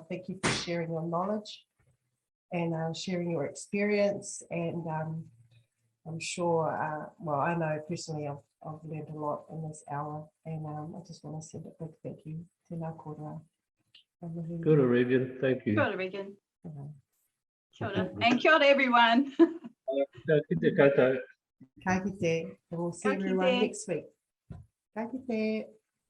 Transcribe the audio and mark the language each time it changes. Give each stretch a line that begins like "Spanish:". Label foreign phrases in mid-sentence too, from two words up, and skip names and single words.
English: Thank you for sharing your knowledge and sharing your experience. And I'm sure, well, I know personally I've learned a lot in this hour, and I just want to send a big thank you to Ngā Korero. Good, Regan. Thank you.
Māori: Kia ora, Regan. Kia ora. And kia ora, everyone. Ka kite koutou. Ka kite,
English: and we'll see
Māori: Ka kite.
English: everyone next week.
Māori: Ka kite.